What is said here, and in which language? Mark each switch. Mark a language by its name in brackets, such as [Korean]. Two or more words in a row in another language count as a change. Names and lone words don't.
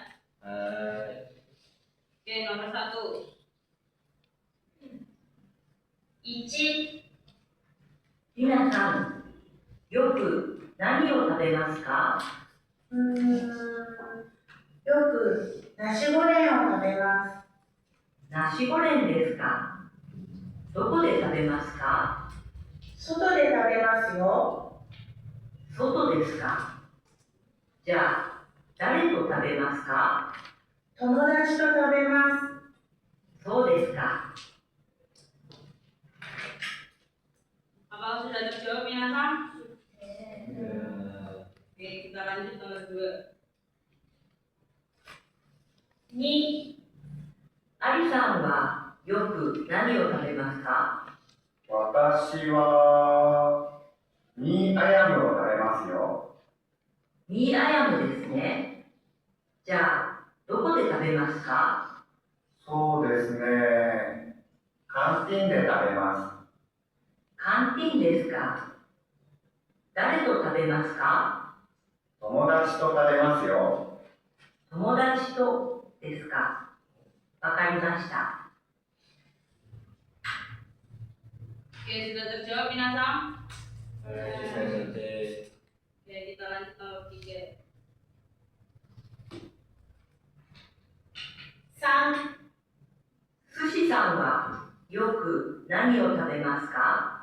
[Indonesian] Oke, nomor 1. [Japanese] 1、皆さん、よく何を食べますか？よくナシゴレンを食べます。ナシゴレンですか？どこで食べますか？外で食べますよ。外ですか？じゃあ、 誰と食べますか？友達と食べます。そうですか。 [Indonesian] Apa sudah terjawab minasan? Oke, kita lanjut nomor 2. [Japanese] 2、アリさんはよく何を食べますか？私は、ミーアヤムを食べますよ。ミーアヤムですね。じゃあ、どこで食べますか？そうですね。カンティンで食べます。カンティンですか。誰と食べますか？友達と食べますよ。友達とですか。わかりました。 [Indonesian] Oke, sudah terjawab minasan? Oke. Oke, kita lanjut nomor 3. [Japanese] 3、寿司さんはよく何を食べますか？